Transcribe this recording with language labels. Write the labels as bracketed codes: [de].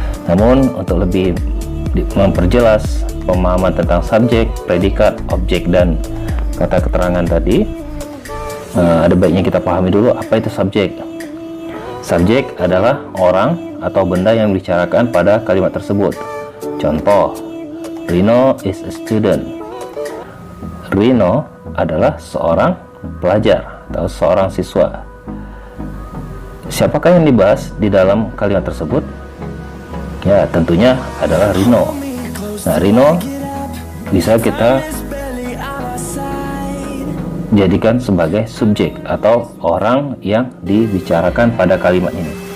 [id] Namun untuk lebih memperjelas pemahaman tentang subjek, predikat, objek, dan kata keterangan tadi, ada baiknya kita pahami dulu apa itu subjek. Subjek adalah orang atau benda yang dibicarakan pada kalimat tersebut. Contoh, [en] Rino is a student. [id] Rino adalah seorang pelajar atau seorang siswa. Siapakah yang dibahas di dalam kalimat tersebut? Ya, tentunya adalah Rino. Nah, Rino bisa kita jadikan sebagai subjek atau orang yang dibicarakan pada kalimat ini.